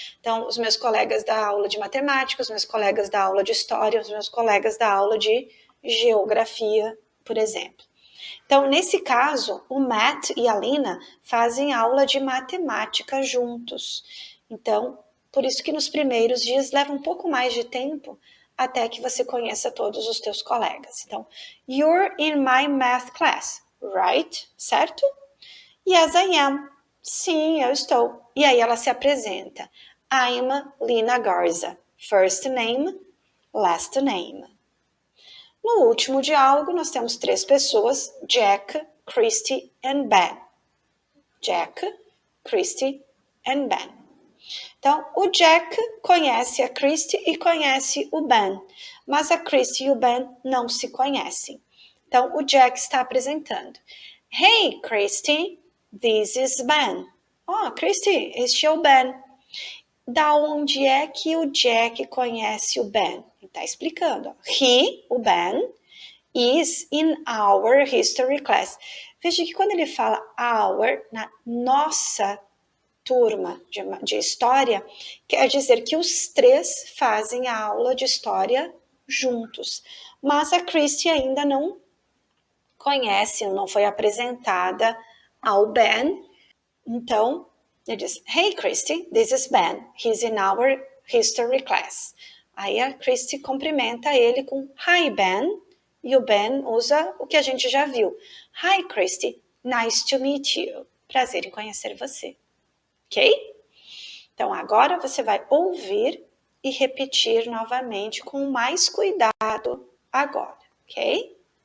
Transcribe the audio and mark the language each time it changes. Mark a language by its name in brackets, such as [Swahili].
[Portuguese] Então, os meus colegas da aula de matemática, os meus colegas da aula de história, os meus colegas da aula de geografia, por exemplo. Então, nesse caso, o Matt e a Lina fazem aula de matemática juntos. Então, por isso que nos primeiros dias leva um pouco mais de tempo até que você conheça todos os teus colegas. Então, [English] you're in my math class, right? [Portuguese] Certo? [English] Yes, I am. [Portuguese] Sim, eu estou. E aí ela se apresenta. [English] I'm Lina Garza. First name, last name. [Portuguese] No último diálogo, nós temos 3 pessoas, Jack, Christy and Ben. Jack, Christy and Ben. Então, o Jack conhece a Christy e conhece o Ben, mas a Christy e o Ben não se conhecem. Então, o Jack está apresentando. [English] Hey, Christy, this is Ben. [Portuguese] Christy, este é o Ben. Da onde é que o Jack conhece o Ben? Ele está explicando. [English] He, [Portuguese] o Ben, [English] is in our history class. [Portuguese] Veja que quando ele fala our, na nossa turma de história, quer dizer que os 3 fazem a aula de história juntos. Mas a Christy ainda não conhece, não foi apresentada ao Ben. Então, ele diz, [English] Hey Christy, this is Ben. He's in our history class. [Portuguese] Aí a Christy cumprimenta ele com [English] Hi Ben, [Portuguese] e o Ben usa o que a gente já viu. [English] Hi Christy, nice to meet you. [Portuguese] Prazer em conhecer você. Ok? Então, agora você vai ouvir e repetir novamente com mais cuidado agora, ok?